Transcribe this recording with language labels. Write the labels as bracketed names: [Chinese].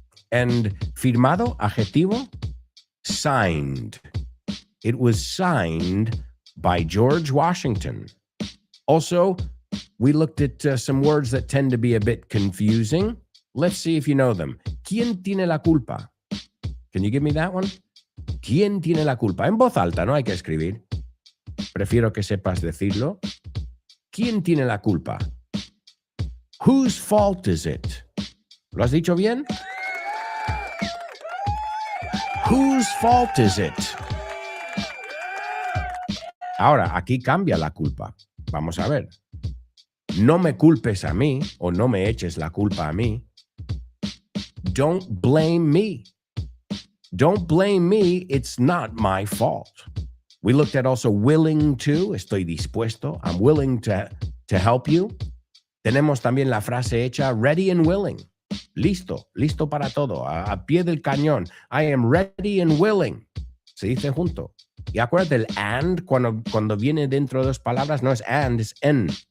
[English] And firmado, adjetivo, signed. It was signed by George Washington. Also, we looked at some words that tend to be a bit confusing. Let's see if you know them. [Spanish] ¿Quién tiene la culpa? [English] Can you give me that one? [Spanish] ¿Quién tiene la culpa? En voz alta, no hay que escribir. Prefiero que sepas decirlo. ¿Quién tiene la culpa? [English] Whose fault is it? [Spanish] ¿Lo has dicho bien? [English] Whose fault is it? [Spanish] Ahora, aquí cambia la culpa. Vamos a ver. No me culpes a mí o no me eches la culpa a mí. [English] Don't blame me. Don't blame me. It's not my fault. We looked at also willing to. [Spanish] Estoy dispuesto. [English] I'm willing to help you. [Spanish] Tenemos también la frase hecha ready and willing. Listo para todo. A pie del cañón. [English] I am ready and willing. [Spanish] Se dice junto. Y acuérdate el and cuando viene dentro de dos palabras no es and, es en.